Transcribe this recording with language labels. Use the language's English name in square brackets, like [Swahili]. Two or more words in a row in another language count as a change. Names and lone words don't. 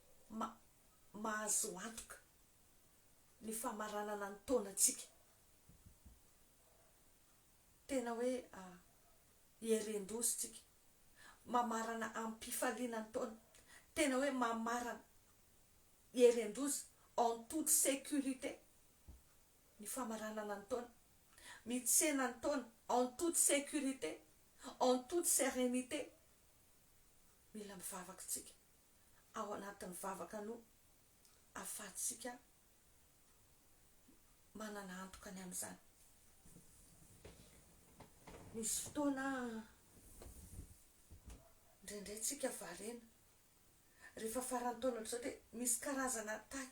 [Malagasy] mahazo antoka ny famaranana ny taonatsika tena hoe herendositsika mamarana ampifaliana ny taona tena hoe mamarana herendozy [French] en toute sécurité [Malagasy] ny famaranana ny taona mitsena ny taona [French] en toute sécurité en toute sérénité [Malagasy] mila mivavaka tsika ao anatin'ny vavaka no afatsika manana antoka ny amin'izany misy fotoana indraindray tsika varena rehefa farany taona zao de misy karazana taky